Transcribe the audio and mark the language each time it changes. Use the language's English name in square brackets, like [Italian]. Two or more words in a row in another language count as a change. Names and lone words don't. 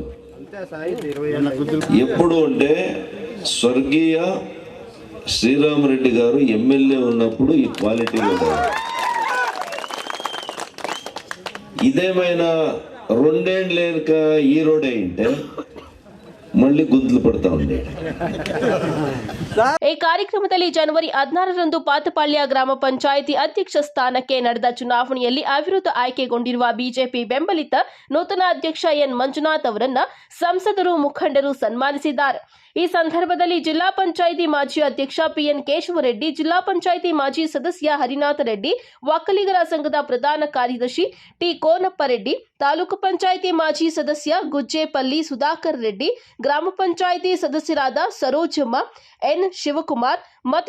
[Telugu] ఎప్పుడు అంటే స్వర్గీయ శ్రీరామరెడ్డి గారు ఎమ్మెల్యే ఉన్నప్పుడు ఈ క్వాలిటీలో ఇదేమైనా 2 ఏళ్ళు లేక ఈ రోడ్ అయింటే మళ్ళీ గుంతలు పడతా ఉంది. [Kannada] ಈ ಕಾರ್ಯಕ್ರಮದಲ್ಲಿ ಜನವರಿ 16ರಂದು ಪಾತಪಾಳ್ಯ ಗ್ರಾಮ ಪಂಚಾಯಿತಿ ಅಧ್ಯಕ್ಷ ಸ್ಥಾನಕ್ಕೆ ನಡೆದ ಚುನಾವಣೆಯಲ್ಲಿ ಅವಿರೋಧ ಆಯ್ಕೆಗೊಂಡಿರುವ ಬಿಜೆಪಿ ಬೆಂಬಲಿತ ನೂತನ ಅಧ್ಯಕ್ಷ ಎನ್ ಮಂಜುನಾಥ್ ಅವರನ್ನ ಸಂಸದರು, ಮುಖಂಡರು ಸನ್ಮಾನಿಸಿದ್ದಾರೆ. ಈ ಸಂದರ್ಭದಲ್ಲಿ ಜಿಲ್ಲಾ ಪಂಚಾಯಿತಿ ಮಾಜಿ ಅಧ್ಯಕ್ಷ ಪಿಎನ್ ಕೇಶವರೆಡ್ಡಿ, ಜಿಲ್ಲಾ ಪಂಚಾಯಿತಿ ಮಾಜಿ ಸದಸ್ಯ ಹರಿನಾಥ ರೆಡ್ಡಿ, ಒಕ್ಕಲಿಗರ ಸಂಘದ ಪ್ರಧಾನ ಕಾರ್ಯದರ್ಶಿ ಟಿ ಕೋನಪ್ಪ ರೆಡ್ಡಿ, ತಾಲೂಕು ಪಂಚಾಯಿತಿ ಮಾಜಿ ಸದಸ್ಯ ಗುಜ್ಜೇಪಲ್ಲಿ ಸುಧಾಕರ್ ರೆಡ್ಡಿ, ಗ್ರಾಮ ಪಂಚಾಯಿತಿ ಸದಸ್ಯರಾದ ಸರೋಜಮ್ಮ, ಎನ್ ಶಿವಕುಮಾರ್ ಮತ್ತಿತರರು ಇದ್ದರು.